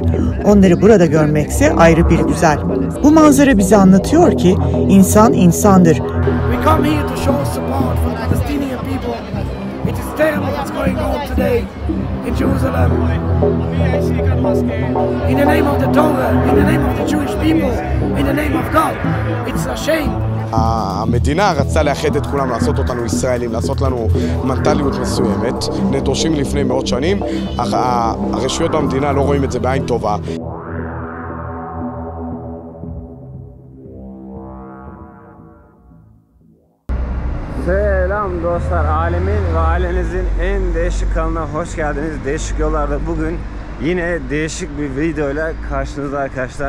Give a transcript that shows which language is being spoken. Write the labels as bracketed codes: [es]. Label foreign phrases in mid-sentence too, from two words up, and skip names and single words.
[tr] Onları burada görmekse ayrı bir güzel. Bu manzara bize anlatıyor ki insan insandır. [en] We come here to show support for the Palestinian people. It is terrible what's going on today in Jerusalem. In the name of the Torah, in the name of the Jewish people, in the name of God. It's a shame. [he] המדינה רצתה לאחד את כולם, לעשות אותנו ישראלים, לעשות לנו מנטליות מסוימת. דורשים לפני מאות שנים, הרשויות במדינה לא רואים את זה בעין טובה. [tr] Selam dostlar, alemin ve ailenizin en değişik kanalına hoş geldiniz. Değişik yollarda bugün yine değişik bir videoyla karşınızda arkadaşlar.